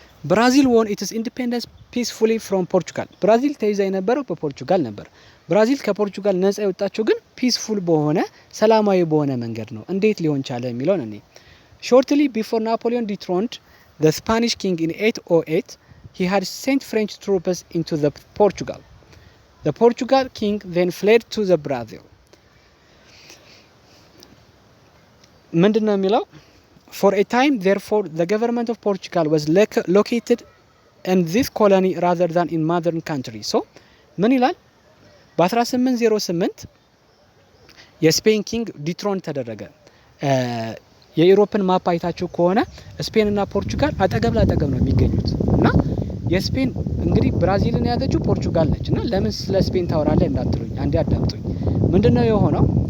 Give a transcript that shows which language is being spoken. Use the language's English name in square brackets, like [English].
[English] ብራዚል won its independence peacefully from Portugal ብራዚል ተይዛ የነበረው በፖርቹጋል ነበር። ብራዚል ከፖርቹጋል ነጻ የወጣችው ግን ፒስፉል በሆነ ሰላማዊ በሆነ መንገድ ነው። እንዴት ሊሆን ቻለ የሚለው ነው። shortly before Napoleon dethroned the Spanish king in 808 he had sent French troops into the Portugal. The Portugal king then fled to the Brazil. ምንድነው የሚለው? For a time therefore the government of Portugal was located in this colony rather than in mother country. [Amharic] so ምን ይላል? በ1808 የስፔን ኪንግ ዲትሮን ተደረገ። የዩሮፕን ማፕ አይታችሁ ከሆነ ስፔን እና ፖርቹጋል አጠገብ ላጠገብ ነው የሚገኙት እና የስፔን እንግዲህ ብራዚልን ያዘችው ፖርቹጋል ነች እና ለምን ስለ ስፔን ታወራለህ እንዳትሉኝ አንዴ አዳምጡኝ። ምንድነው የሆነው?